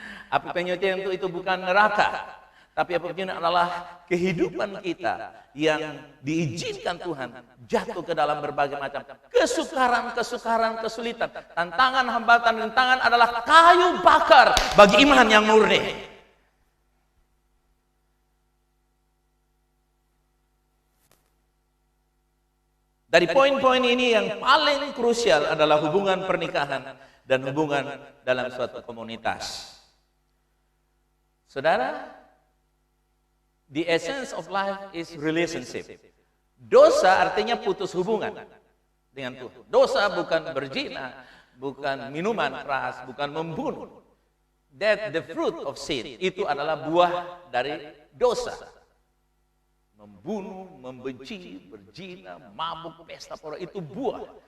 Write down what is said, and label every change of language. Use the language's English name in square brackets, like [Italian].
[Indonesian] Api penyucian itu bukan neraka. Tapi apa pun adalah kehidupan kita yang diizinkan Tuhan jatuh ke dalam berbagai macam kesukaran, kesulitan, tantangan, hambatan, rintangan adalah kayu bakar bagi iman yang murni. Dari poin-poin ini yang paling krusial adalah hubungan pernikahan dan hubungan dalam suatu komunitas. [English] Saudara, the essence of life is relationship. [Indonesian] Dosa artinya putus hubungan dengan Tuhan. Dosa bukan berzina, bukan minuman keras, bukan membunuh. [English] That the fruit of sin, [Indonesian] itu adalah buah dari dosa. Membunuh, membenci, berzina, mabuk, pesta pora, itu buah.